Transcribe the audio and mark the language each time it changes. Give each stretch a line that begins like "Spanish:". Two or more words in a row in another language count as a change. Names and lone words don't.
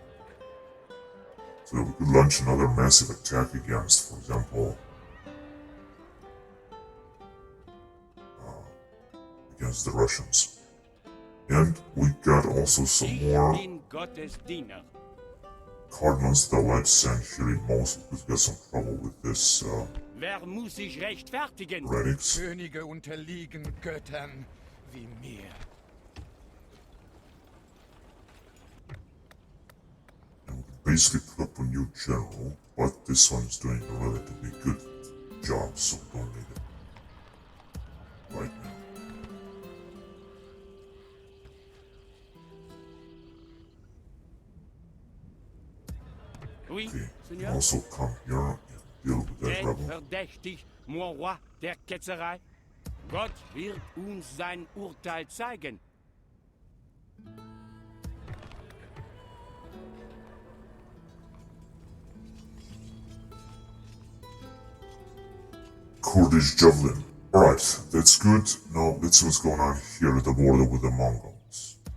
English: So we could launch another massive attack against, for example, against the Russians. And we got also some more
German: bin Gottes Diener.
English: cardinals that I would like to send here in Mosul because we got some trouble with this
German: Wer muss sich rechtfertigen?
English: heretics.
German: Könige unterliegen Göttern wie mir.
English: And we could basically put up a new general, but this one is doing a relatively good job, so we don't need it right now.
French: Oui,
English: Okay, you
French: Seigneur.
English: also come here and deal with that
German: Denn
English: rebel.
German: verdächtig,
French: mon roi,
German: der Ketzerei. Gott wird uns sein Urteil zeigen.
English: Kurdish javelin. Alright, that's good. Now let's see what's going on here at the border with the Mongols.